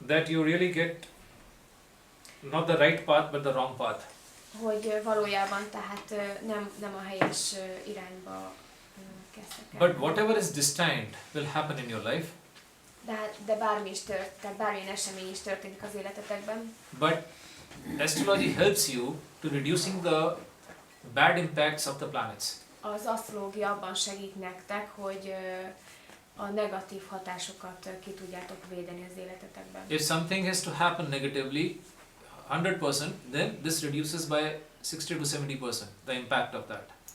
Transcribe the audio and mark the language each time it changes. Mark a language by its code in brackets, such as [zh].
[en] that you really get not the right path but the wrong path. [hu] Hogy valójában tehát nem a helyes irányba kezdtek el. [en] But whatever is destined will happen in your life. [hu] De bármi is tehát bármilyen esemény is történik az életetekben. [en] But astrology helps you to reducing the bad impacts of the planets. [hu] Az asztrológia abban segít nektek, hogy a negatív hatásokat ki tudjátok védeni az életetekben. [en] If something has to happen negatively 100%, then this reduces by 60 to 70% the impact of that.